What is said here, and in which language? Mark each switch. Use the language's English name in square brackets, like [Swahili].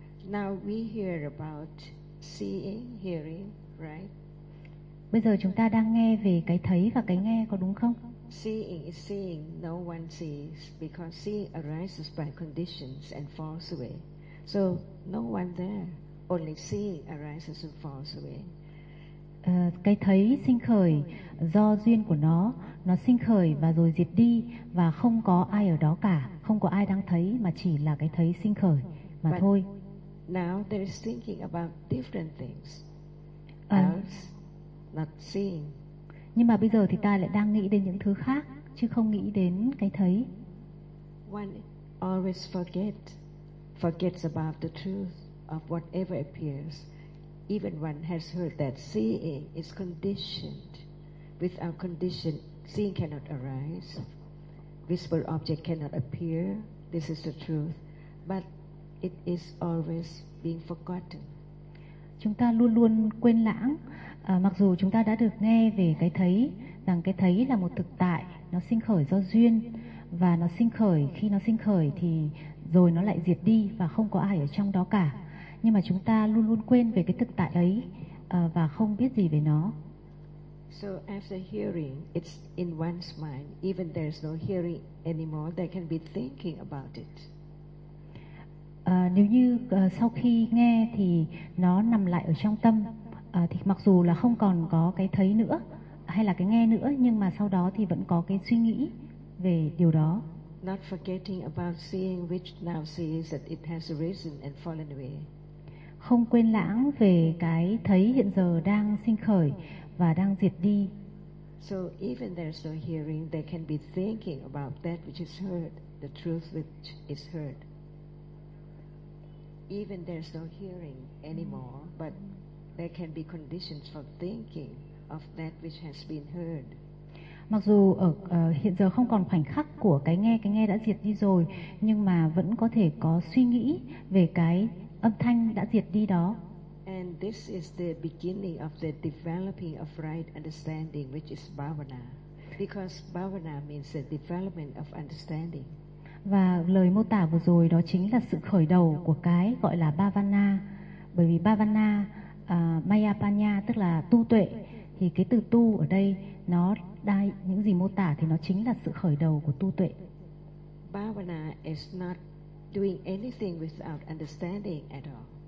[English] Now we hear about seeing, hearing, right? [Vietnamese] Bây giờ chúng ta đang nghe về cái thấy và cái nghe, có đúng không? [English] Seeing is seeing, no one sees, because seeing arises by conditions and falls away. So no one there, only seeing arises and falls away. [Vietnamese] Cái thấy sinh khởi do duyên của nó sinh khởi và rồi diệt đi, và không có ai ở đó cả, không có ai đang thấy, mà chỉ là cái thấy sinh khởi mà [English] But [Vietnamese] thôi. [English] Now there is thinking about different things, else not seeing. [Vietnamese] Nhưng mà bây giờ thì ta lại đang nghĩ đến những thứ khác, chứ không nghĩ đến cái thấy. [English] One always forgets about the truth of whatever appears. Even one has heard that seeing is conditioned. Without condition, seeing cannot arise. Visible object cannot appear. This is the truth. But it is always being forgotten. [Vietnamese] Chúng ta luôn luôn quên lãng. Mặc dù chúng ta đã được nghe về cái thấy, rằng cái thấy là một thực tại, nó sinh khởi do duyên, và nó sinh khởi, khi nó sinh khởi thì rồi nó lại diệt đi và không có ai ở trong đó cả. Nhưng mà chúng ta luôn luôn quên về cái thực tại ấy và không biết gì về nó. [English] So after hearing, it's in one's mind. Even there's no hearing anymore, they can be thinking about it. [Vietnamese] Nếu như sau khi nghe thì nó nằm lại ở trong tâm, thì mặc dù là không còn có cái thấy nữa hay là cái nghe nữa, nhưng mà sau đó thì vẫn có cái suy nghĩ về điều đó. [English] Not forgetting about seeing, which now sees that it has arisen and fallen away. [Vietnamese] Không quên lãng về cái thấy hiện giờ đang sinh khởi và đang diệt đi. [English] So even there's no hearing, they can be thinking about that which is heard, the truth which is heard. even there's no hearing anymore, but there can be conditions for thinking of that which has been heard. [Vietnamese] Mặc dù ở hiện giờ không còn khoảnh khắc của cái nghe đã diệt đi rồi, nhưng mà vẫn có thể có suy nghĩ về cái âm thanh đã diệt đi đó. [English] And this is the beginning of the developing of right understanding, which is bhavana, because bhavana means the development of understanding. [Vietnamese] Và lời mô tả vừa rồi đó chính là sự khởi đầu của cái gọi là bhavana, bởi vì bhavana, mayapanya tức là tu tuệ, thì cái từ tu ở đây nó đai những gì mô tả thì nó chính là sự khởi đầu của tu tuệ. [English] Bhavana is not doing anything without understanding at all.